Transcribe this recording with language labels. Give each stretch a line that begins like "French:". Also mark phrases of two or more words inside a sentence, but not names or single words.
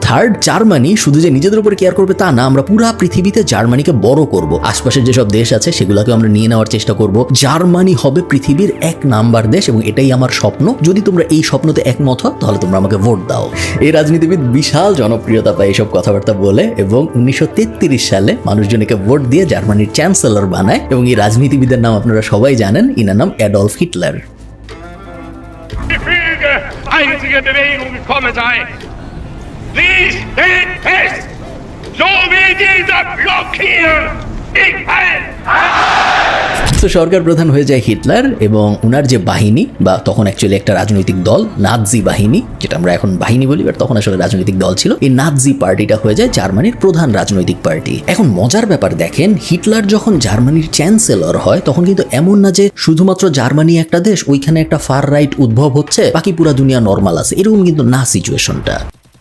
Bangla: থার্ড, জার্মানি শুধু যে নিজেদের উপর কেয়ার করবে তা না, আমরা পুরো পৃথিবীতে জার্মানিকে বড় করব, আশপাশের যেসব দেশ আছে সেগুলোকে আমরা নিয়ে নেওয়ার চেষ্টা করব, জার্মানি হবে পৃথিবীর 1 নাম্বার দেশ, এবং এটাই আমার স্বপ্ন। যদি তোমরা এই স্বপ্নতে একমত হও তাহলে তোমরা আমাকে ভোট দাও। এই রাজনীতিবিদ বিশাল জনপ্রিয়তা পায় এইসব কথাবার্তা বলে, এবং 1933 সালে মানুষজন একে ভোট দিয়ে জার্মানির চ্যান্সেলর বানায়, এবং এই রাজনীতিবিদের নাম আপনারা সবাই জানেন, ইনার নাম অ্যাডলফ হিটলার।
German: Einzige Bewegung gekommen sei. Sie steht fest, so wie dieser Block hier. Ich
Bangla: তো সরকার প্রধান হয়ে যায় হিটলার, এবং উনার যে বাহিনী, বা তখন অ্যাকচুয়ালি একটা রাজনৈতিক দল, নাৎজি বাহিনী, যেটা আমরা এখন বাহিনী বলি, বাট তখন আসলে রাজনৈতিক দল ছিল, এই নাৎজি পার্টিটা হয়ে যায় জার্মানির প্রধান রাজনৈতিক পার্টি। এখন মজার ব্যাপার দেখেন, হিটলার যখন জার্মানির চ্যান্সেলর হয় তখন কিন্তু এমন না যে শুধুমাত্র জার্মানি একটা দেশ, ওইখানে একটা
English: far right
Bangla: উদ্ভব হচ্ছে, বাকি পুরা দুনিয়া নর্মাল আছে, এরকম কিন্তু না সিচুয়েশনটা।